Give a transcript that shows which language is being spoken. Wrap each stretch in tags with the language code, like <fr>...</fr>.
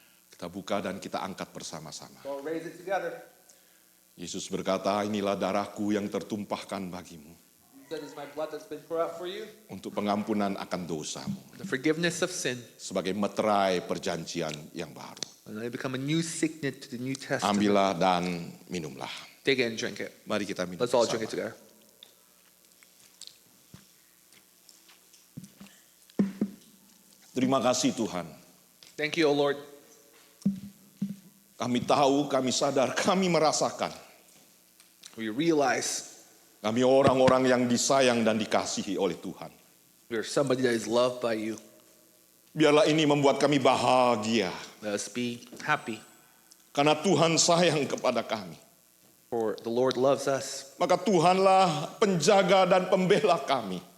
<id>kita buka dan kita angkat bersama-sama.</id> <en>All raise it together.</en> <id>Yesus berkata, inilah darahku yang tertumpahkan bagimu</id> <en>That is my blood that's been poured out for you.</en> <id>untuk pengampunan akan dosamu,</id> <en>The forgiveness of sin.</en> <id>sebagai meterai perjanjian yang baru.</id> <en>And they become a new signet to the New Testament.</en> <id>Ambillah dan minumlah.</id> <en>Take it and drink it.</en> <id>Mari kita minum</id> <en>Let's all</en> <id>bersama.</id> <en>drink it together.</en> <id>Terima kasih Tuhan.</id> <en>Thank you, O Lord.</en> <id>Kami tahu, kami sadar, kami merasakan.</id> <en>We realize</en> <id>Kami orang-orang yang disayang dan dikasihi oleh Tuhan.</id> <en>we are somebody that is loved by you.</en> <id>Biarlah ini membuat kami bahagia.</id> <en>Let us be happy,</en> <id>Karena Tuhan sayang kepada kami.</id> <en>for the Lord loves us.</en> <id>Maka Tuhanlah penjaga dan pembela kami.</id>